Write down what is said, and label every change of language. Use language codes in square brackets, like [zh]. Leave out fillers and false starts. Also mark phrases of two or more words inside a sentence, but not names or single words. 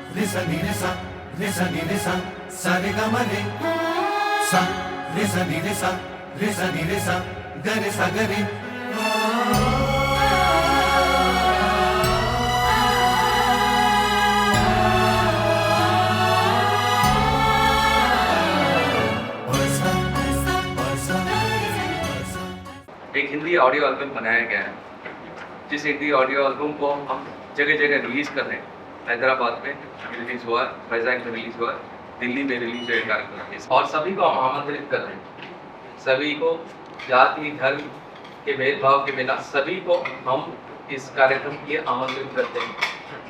[hi] सा नी रे सा रे सा नी रे सा सा रे गा मा रे सा रे सा नी रे सा रे सा नी रे सा ग रे सा ग रे। एक हिंदी ऑडियो एल्बम बनाया गया है, जिस हिंदी ऑडियो एल्बम को हम जगह जगह रिलीज कर रहे हैं। हैदराबाद में रिलीज हुआ, वैजाग में रिलीज हुआ, दिल्ली में रिलीज हुआ कार्यक्रम, और सभी को हम आमंत्रित कर रहे हैं। सभी को जाति धर्म के भेदभाव के बिना सभी को हम इस कार्यक्रम के लिए आमंत्रित करते हैं।